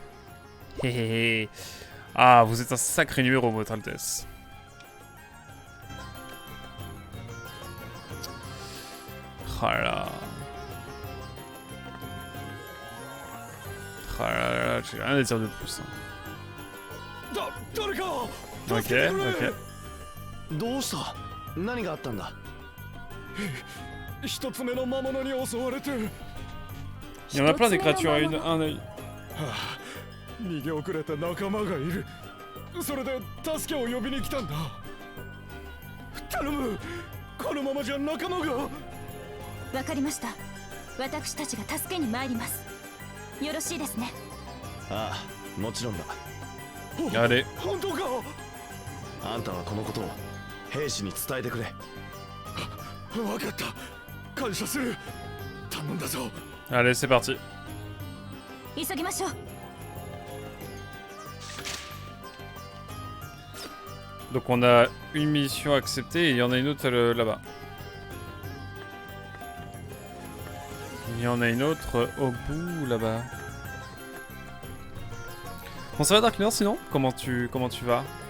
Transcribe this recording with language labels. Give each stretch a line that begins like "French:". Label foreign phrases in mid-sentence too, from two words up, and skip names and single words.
French: Hé hé hé. Ah, vous êtes un sacré numéro, Votre Altesse. Ah là. Ah là là, j'ai rien à dire de plus. Ok, ok.
Japanese: どうした？何があったんだ？一つ目の魔物に襲われて。
French: Il y en a plein des créatures à un œil.
Japanese: 逃げ遅れた仲間がいる。それで助けを呼びに来たんだ。頼む。このままじゃ仲間が。わかりました。私たちが助けに参ります。よろしいですね。ああ、もちろんだ。
French: Allez.
Japanese: 本当か？あんたはこのことを兵士に伝えてくれ。わかった。感謝する。頼んだぞ。
French: Allez, c'est parti.
Japanese: 急ぎましょう。
French: Donc on a une mission acceptée et il y en a une autre là-bas. Il y en a une autre au bout là-bas. Bon, ça va Darkner sinon? Comment tu vas?